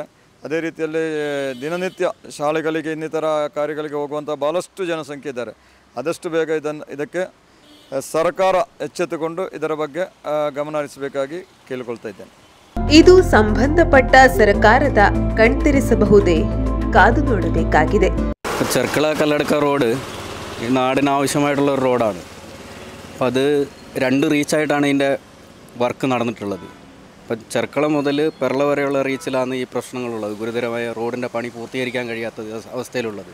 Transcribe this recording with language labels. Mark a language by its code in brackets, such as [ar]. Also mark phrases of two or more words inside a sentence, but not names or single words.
[kn] ಅದೇ ರೀತಿಯಲ್ಲಿ ದಿನನಿತ್ಯ ಶಾಲೆಗಳಿಗೆ ಇನ್ನಿತರ ಕಾರ್ಯಗಳಿಗೆ ಹೋಗುವಂಥ ಭಾಳಷ್ಟು ಜನಸಂಖ್ಯೆ ಇದ್ದಾರೆ. ಆದಷ್ಟು ಬೇಗ ಇದಕ್ಕೆ ಸರ್ಕಾರ ಎಚ್ಚೆತ್ತುಕೊಂಡು ಇದರ ಬಗ್ಗೆ ಗಮನ ಹರಿಸಬೇಕಾಗಿ ಕೇಳಿಕೊಳ್ತಾ ಇದ್ದೇನೆ. ಇದು ಸಂಬಂಧಪಟ್ಟ ಸರ್ಕಾರದ ಕಣ್ತೆರೆಸಬಹುದೇ? ಕಾದು ನೋಡಬೇಕಾಗಿದೆ. [ml] ചെർക്കള കല്ലടക്ക റോഡ് ഈ നാടിന് ആവശ്യമായിട്ടുള്ള ഒരു റോഡാണ്. അപ്പോൾ അത് 2 റീച്ചായിട്ടാണ് ഇതിൻ്റെ വർക്ക് നടന്നിട്ടുള്ളത്. അപ്പോൾ ചെർക്കള മുതൽ പെർള വരെയുള്ള റീച്ചിലാണ് ഈ പ്രശ്നങ്ങളുള്ളത്, ഗുരുതരമായ റോഡിൻ്റെ പണി പൂർത്തീകരിക്കാൻ കഴിയാത്ത അവസ്ഥയിലുള്ളത്.